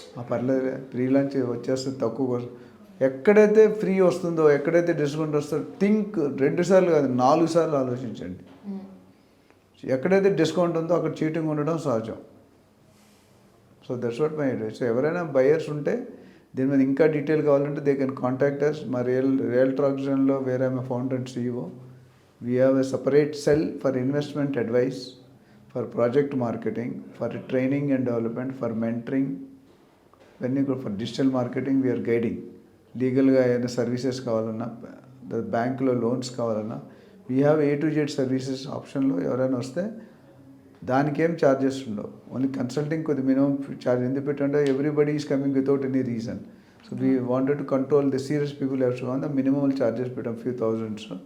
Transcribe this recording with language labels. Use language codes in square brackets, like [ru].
[te] పర్లేదు free lunch వచ్చేస్తుంది తక్కువ కోసం. ఎక్కడైతే ఫ్రీ వస్తుందో, ఎక్కడైతే డిస్కౌంట్ వస్తుందో థింక్ 2 సార్లు కాదు 4 సార్లు ఆలోచించండి. ఎక్కడైతే డిస్కౌంట్ ఉందో అక్కడ చీటింగ్ ఉండడం సహజం. [en] So that's what my advice. [te] So ఎవరైనా బయర్స్ ఉంటే దీని మీద ఇంకా డీటెయిల్ కావాలంటే [en] They can contact us. [te] మా రియల్టర్ ఆక్సిజన్లో వేరే ఆమె founder and CEO. [en] We have a separate cell for investment advice, for project marketing, for training and development, for mentoring. When you go for digital marketing, we are guiding. [te] లీగల్గా ఏదైనా services కావాలన్నా, బ్యాంకులో loans కావాలన్నా, [en] we have A to Z services [te] ఆప్షన్లో. ఎవరైనా వస్తే దానికేం charges ఉండవు, ఓన్లీ కన్సల్టింగ్ కొద్ది మినిమం ఛార్జ్. ఎందుకు పెట్టంటే [en] Everybody is coming without any reason. So we wanted to control the serious people have to the minimum charges పెట్టాం, few thousands.